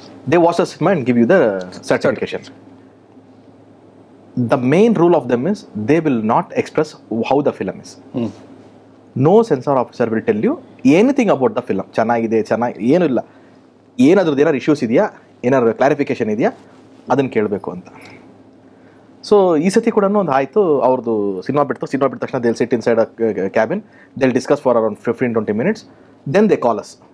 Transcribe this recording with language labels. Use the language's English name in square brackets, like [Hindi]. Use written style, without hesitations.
[English] They watch the cinema and give you the certification. The main rule of them is they will not express how the film is. No censor officer will tell you anything about the film. [Kannada] ಚೆನ್ನಾಗಿದೆ ಏನೂ ಇಲ್ಲ, ಏನಾದ್ರದ್ದು ಏನಾದ್ರು issues ಇದೆಯಾ, ಏನಾದ್ರು clarification ಇದೆಯಾ ಅದನ್ನು ಕೇಳಬೇಕು ಅಂತ. ಸೊ ಈ ಸತಿ ಕೂಡ ಒಂದು ಆಯಿತು. ಅವ್ರದ್ದು ಸಿನಿಮಾ ಬಿಟ್ಟ ತಕ್ಷಣ [English] They'll sit inside cabin, they'll discuss for around 15-20 minutes. Then they call us.